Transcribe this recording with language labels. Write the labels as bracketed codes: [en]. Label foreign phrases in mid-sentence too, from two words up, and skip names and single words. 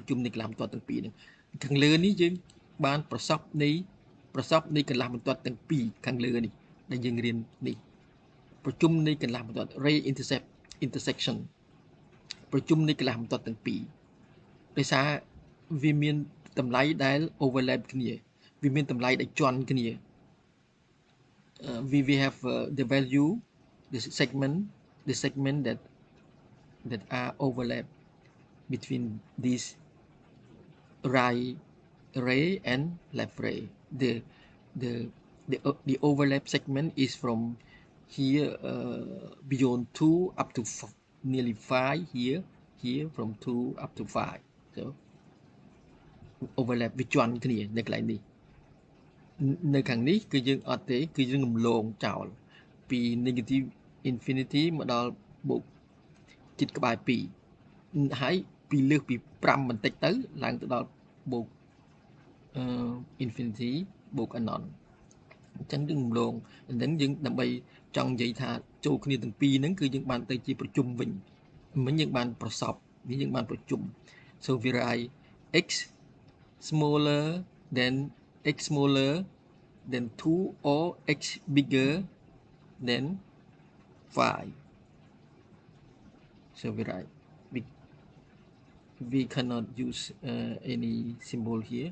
[km] ជុំនៃកន្លះបន្ទាត់ទាំងពីរហ្នឹងខាងលើនេះយើងបានប្រសពនៃកន្លះបន្ទា ត់ទាំងពីរខាងលើនេះដែលយើងរៀននេះប្រជុំនៃកន្លះបន្ទាត់ intersection ប្រជុំនៃកន្លះបន្ទាត់ទាំងពីរដោយសារវាមានតម្លៃដែល overlap គ្នាវាមានតម្លៃដែលជាន់គ្នា [en] we have the value the segment that are overlap between these right ray and left ray. The overlap segment is from here beyond 2 up to nearly 5 here from 2 up to 5. So overlap [km] វាជាន់គ្នានៅកន្លែងនេះនៅខាងនេះគឺយើងអត់ទេគឺយើងរំលងចោលពី [en] negative infinity [km] មកដល់បូកជិតក្បែរ2ហើយពីលើសពី5បន្តិចទៅឡើង ទៅដល់បូកinfinity បូក anon អញ្ចឹងយើងរំលងអញ្ចឹងយើងដើម្បីចង់និយាយថាចូលគ្នាទាំងពីរហ្នឹងគឺយើងបានទៅជាប្រជុំវិញមិញយើងបានប្រសពនេះយើងបានប្រជុំ [en] so we write x smaller than 2 or x bigger than 5. So we write we cannot use any symbol here.